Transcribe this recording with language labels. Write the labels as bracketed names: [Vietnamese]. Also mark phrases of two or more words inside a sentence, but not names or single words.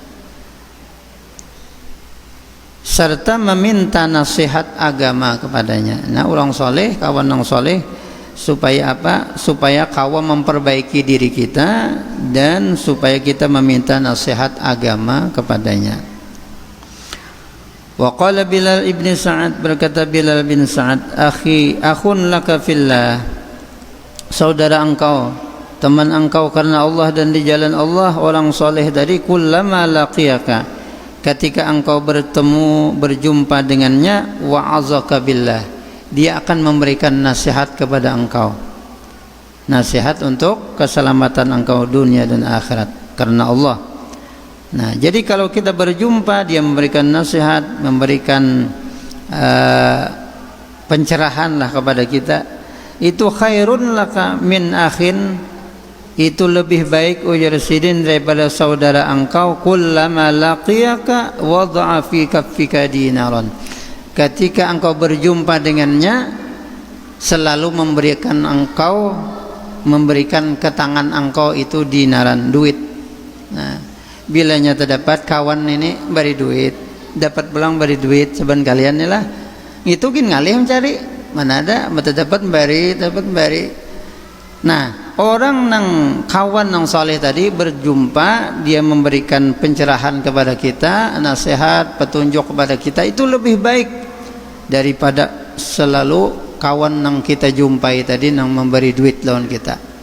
[Indonesian] Serta meminta nasihat agama kepadanya. Nah, orang soleh, kawan yang soleh, supaya apa? Supaya kawan memperbaiki diri kita dan supaya kita meminta nasihat agama kepadanya. [Arabic] وقال بلال بن سعد, [Indonesian] berkata Bilal bin Sa'ad, [Arabic] أخ لك في الله, [Indonesian] saudara engkau, teman engkau karena Allah dan di jalan Allah. Orang soleh dari [Arabic] كلما لقيك, [Indonesian] ketika engkau bertemu, berjumpa dengannya, [Arabic] وعظك بالله, [Indonesian] dia akan memberikan nasihat kepada engkau, nasihat untuk keselamatan engkau dunia dan akhirat karena Allah. Nah, jadi kalau kita berjumpa, dia memberikan nasihat, memberikan pencerahan lah kepada kita, itu [Arabic] خير لك من أخ, [Indonesian] itu lebih baik [Banjar] ujar sidin [Indonesian] daripada saudara engkau, [Arabic] كلما لقيك وضع في كفك دينارا, [Indonesian] ketika engkau berjumpa dengannya selalu memberikan ke tangan engkau itu dinaran, duit. [Banjar] Nah, bilanya terdapat kawan ini beri duit, dapat pulang beri duit, seban kalian ni lah itu gin ngalih mencari, mana ada dapat beri. Nah, orang nang kawan nang soleh tadi berjumpa, dia memberikan pencerahan kepada kita, nasihat, petunjuk kepada kita, itu lebih baik daripada selalu kawan nang kita jumpai tadi nang memberi duit lawan kita.